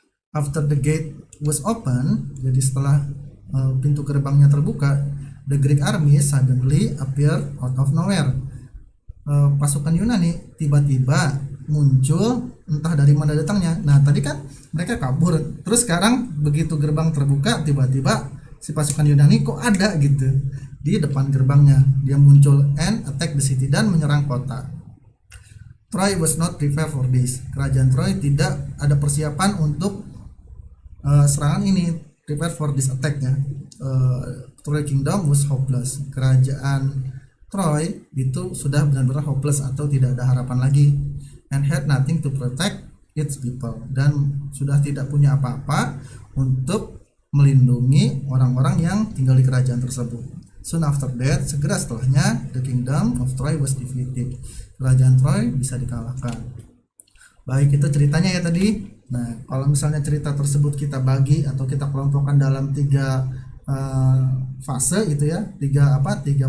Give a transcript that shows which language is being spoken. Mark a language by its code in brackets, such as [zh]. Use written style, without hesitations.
[en] After the gate was open, [id] jadi setelah pintu gerbangnya terbuka, [en] the Greek army suddenly appeared out of nowhere. [id] Pasukan Yunani tiba-tiba muncul, entah dari mana datangnya. Nah, tadi kan mereka kabur, terus sekarang begitu gerbang terbuka, tiba-tiba si pasukan Yunani kok ada gitu di depan gerbangnya. Dia muncul [en] and attack the city, [id] dan menyerang kota. [en] Troy was not prepared for this. [id] Kerajaan Troy tidak ada persiapan untuk serangan ini, [en] prepare for this attack [id] ya. [en] Troy Kingdom was hopeless. [id] Kerajaan Troy itu sudah benar-benar hopeless atau tidak ada harapan lagi, [en] and had nothing to protect its people, [id] dan sudah tidak punya apa-apa untuk melindungi orang-orang yang tinggal di kerajaan tersebut. [en] Soon after that, [id] segera setelahnya, [en] the kingdom of Troy was defeated. [id] Kerajaan Troy bisa dikalahkan. Baik, itu ceritanya ya tadi. Nah, kalau misalnya cerita tersebut kita bagi atau kita kelompokkan dalam 3 fase gitu ya, 3 part.